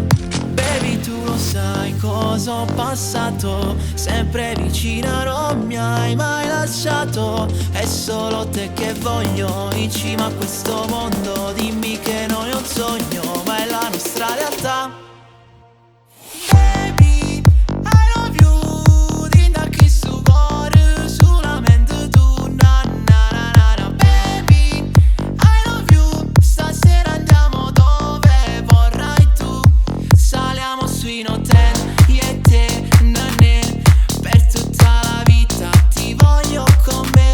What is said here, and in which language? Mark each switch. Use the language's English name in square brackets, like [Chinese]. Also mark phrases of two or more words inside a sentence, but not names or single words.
[Italian] Baby, tu lo sai cosa ho passato, sempre vicina non mi hai mai lasciato. È solo te che voglio in cima a questo mondo. Dimmi che non è un sogno ma è la nostra realtà. [English] Baby, I love you, [Italian] tinda qui su cuore, solamente tu, na na na na na. [English] Baby, I love you, [Italian] stasera andiamo dove vorrai tu. Saliamo su in hotel, io e te, nanè, per tutta la vita ti voglio con me.